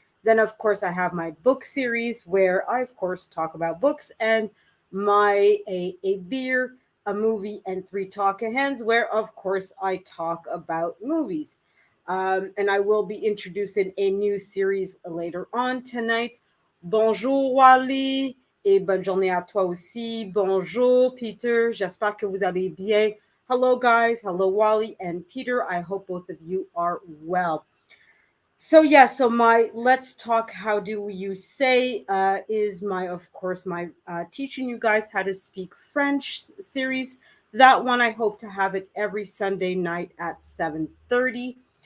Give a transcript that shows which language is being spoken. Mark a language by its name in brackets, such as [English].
[English] Then, of course, I have my book series where I, of course, talk about books and my a beer, a movie, and three talking hands where, of course, I talk about movies. And I will be introducing a new series later on tonight. [French] Bonjour, Wally. Et bonne journée à toi aussi. Bonjour, Peter. J'espère que vous allez bien. [English] Hello, guys. Hello, Wally and Peter. I hope both of you are well. So my Let's Talk How Do You Say is my, of course, my teaching you guys how to speak French series. That one I hope to have it every Sunday night at 7:30.